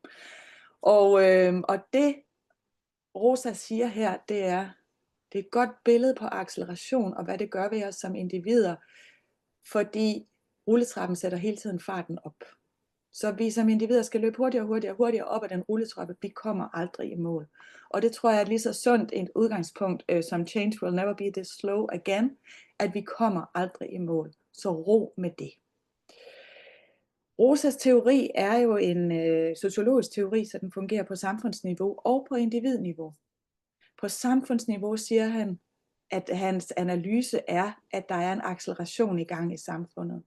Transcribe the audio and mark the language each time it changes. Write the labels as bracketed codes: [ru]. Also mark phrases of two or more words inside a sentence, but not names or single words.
[da] Og det, Rosa siger her, det er et godt billede på acceleration, og hvad det gør ved os som individer, fordi rulletrappen sætter hele tiden farten op. Så vi som individer skal løbe hurtigere op ad den rulletrappe. Vi kommer aldrig i mål. Og det tror jeg er lige så sundt et udgangspunkt som [en] change will never be this slow again, [da] at vi kommer aldrig i mål. Så ro med det. Rosas teori er jo en sociologisk teori, så den fungerer på samfundsniveau og på individniveau. På samfundsniveau siger han, at hans analyse er, at der er en acceleration i gang i samfundet.